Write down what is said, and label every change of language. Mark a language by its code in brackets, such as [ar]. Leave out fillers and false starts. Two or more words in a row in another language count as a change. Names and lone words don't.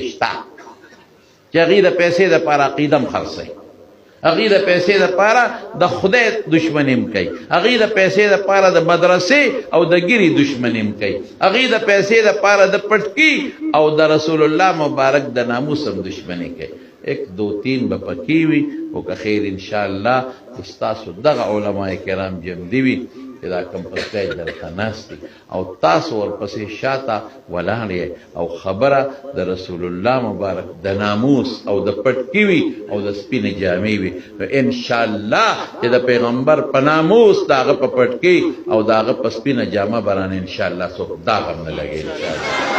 [ps] شته چې هغې د پیسې دپاره عقیده هم خرڅوي هغې د پیسې دپاره د خدای دشمني هم کوي هغې د پیسې دپاره د مدرسې او د ګیرې دشمني هم کوي هغې د پیسې دپاره د پټکي او د رسول الله مبارک د ناموس هم دشمني کوي [ur] ایک دو تین [ps] به پکې وي خو که خیر انشاءالله ستاسو دغه علما کرام جمدي وي چې دا کوم پستی درته ناست دي او تاسو ورپسې شاته ولاړ یې او خبره د رسول الله مبارک د ناموس او د پټکي وي او د سپینې جامې وي نو انشاءالله چې د پیغمبر په ناموس د هغه په پټکي او د هغه په سپینه جامه برانه انشاءالله څوک داغ هم نه لګي انشاءالله